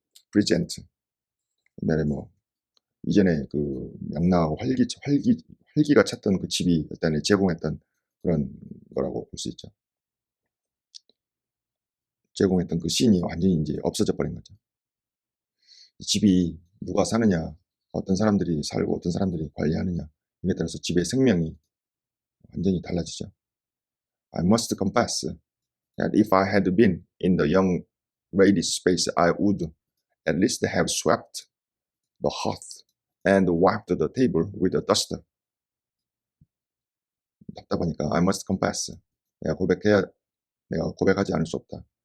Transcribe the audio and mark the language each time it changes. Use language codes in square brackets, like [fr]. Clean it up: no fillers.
[ko] 프리젠트. 옛날에 뭐 이전에 그 명랑하고 활기가 찼던 그 집이 일단 제공했던 그런 거라고 볼 수 있죠. 제공했던 그 씬이 완전히 이제 없어져 버린 거죠. 집이 누가 사느냐, 어떤 사람들이 살고 어떤 사람들이 관리하느냐, 이에 따라서 집의 생명이 완전히 달라지죠. [en] I must confess that if I had been in the young lady's space, I would at least have swept the hearth and wiped the table with a duster. [ko] 답답하니까 [en] I must confess. [ko] 내가 고백하지 않을 수 없다.